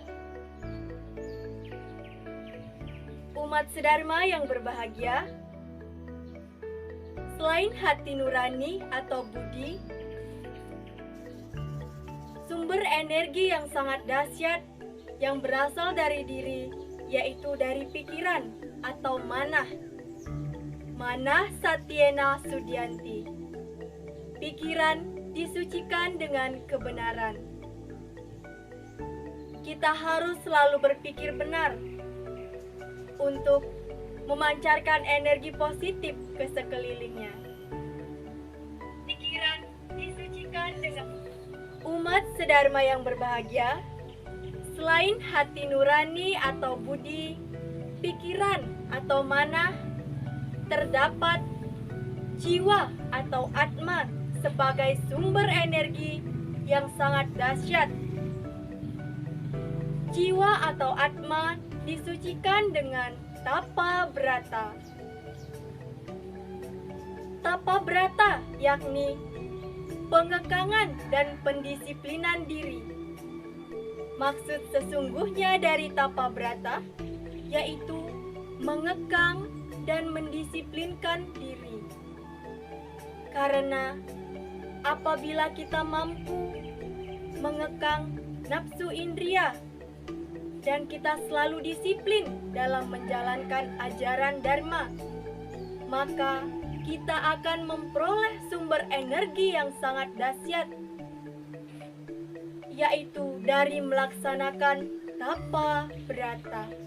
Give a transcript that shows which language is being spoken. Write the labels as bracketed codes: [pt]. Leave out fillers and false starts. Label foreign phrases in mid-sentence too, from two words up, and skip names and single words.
[id] Umat sedharma yang berbahagia, selain hati nurani atau budi, sumber energi yang sangat dahsyat yang berasal dari diri, yaitu dari pikiran atau manah. [sa] Manah satyena sudyanti. [id] Pikiran disucikan dengan kebenaran. Kita harus selalu berpikir benar untuk memancarkan energi positif ke sekelilingnya. Pikiran disucikan dengan umat sedharma yang berbahagia, selain hati nurani atau budi, pikiran atau manah, terdapat jiwa atau atma sebagai sumber energi yang sangat dahsyat. Jiwa atau atma disucikan dengan tapa brata. Tapa brata yakni pengekangan dan pendisiplinan diri. Maksud sesungguhnya dari tapa brata yaitu mengekang dan mendisiplinkan diri. Karena apabila kita mampu mengekang nafsu indria dan kita selalu disiplin dalam menjalankan ajaran dharma, maka kita akan memperoleh sumber energi yang sangat dahsyat, yaitu dari melaksanakan tapa brata.